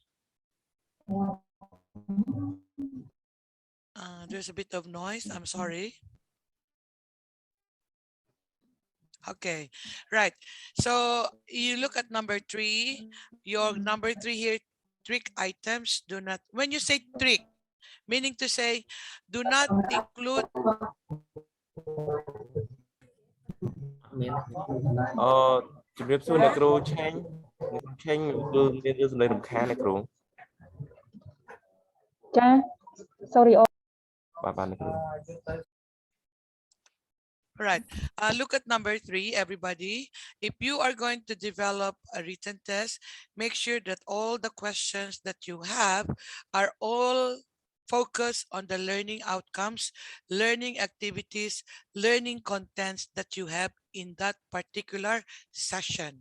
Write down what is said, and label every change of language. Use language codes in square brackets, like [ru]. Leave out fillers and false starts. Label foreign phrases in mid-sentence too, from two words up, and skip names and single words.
[en] There's a bit of noise. I'm sorry. Okay, right. So you look at number 3. Your number 3 here, trick items do not. When you say trick, meaning to say, do not include. [km] ជំរាបសួរអ្នកគ្រូឆេងគឺមានរឿងសម្លេងរំខានអ្នកគ្រូ ចា sorry បាទអ្នកគ្រូ [en] Right. Look at number 3, everybody. If you are going to develop a written test, make sure that all the questions that you have are all focused on the learning outcomes, learning activities, learning contents that you have in that particular session.